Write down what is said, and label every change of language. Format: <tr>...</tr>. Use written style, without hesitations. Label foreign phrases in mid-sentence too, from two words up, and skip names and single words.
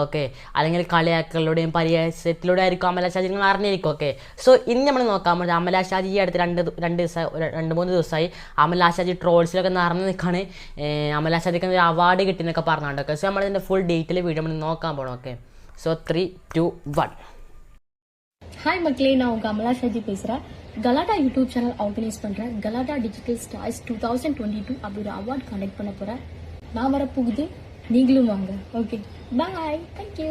<ml>ഓക്കെ, അല്ലെങ്കിൽ കളിയാക്കലിലൂടെയും പരിഹാസത്തിലൂടെ ആയിരിക്കും അമല ഷാജി നിങ്ങൾ അറിഞ്ഞിരിക്കും.</ml> <en>okay, so</en> <ml>ഇന്ന് നമ്മൾ നോക്കാൻ പറ്റും അമല ഷാജി ഈ അടുത്ത് രണ്ട് മൂന്ന് ദിവസമായി അമല ഷാജി ട്രോൾസിലൊക്കെ നിറഞ്ഞു നിൽക്കുകയാണ്. അമല ഷാജിക്ക് ഒരു അവാർഡ് കിട്ടിയെന്നൊക്കെ പറഞ്ഞുകൊണ്ടൊക്കെ. സോ നമ്മളിതിൻ്റെ</ml> <en>full detail video</en> <ml>നമ്മൾ നോക്കാൻ പോകണം. ഓക്കെ,</ml> <ta>ஸோ 3, 2, 1. ஹாய் மக்களே, நான் உங்கள் அமலா ஷாஜி பேசுகிறேன். கலாட்டா யூடியூப் சேனல் ஆர்கனைஸ் பண்ணுறேன். கலாட்டா டிஜிட்டல் ஸ்டார்ஸ் 2022 அப்படி ஒரு</ta> <en>award conduct</en> <ta>பண்ண போகிறேன். நான் வர போகுது, நீங்களும் வாங்க.</ta> <en>okay, bye, thank you.</en>